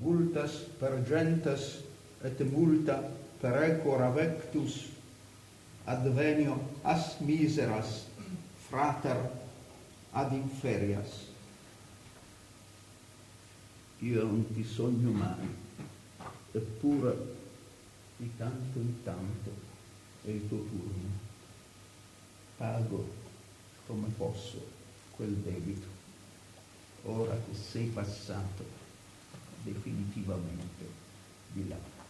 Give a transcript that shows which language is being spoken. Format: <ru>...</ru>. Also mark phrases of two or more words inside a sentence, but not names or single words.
<la>multas per gentes et multa per ecora vectus advenio as miseras frater ad inferias.</la> <it>Io non ti sogno mai, eppure di tanto in tanto è il tuo turno. Pago come posso quel debito, ora che sei passato definitivamente di là.</it>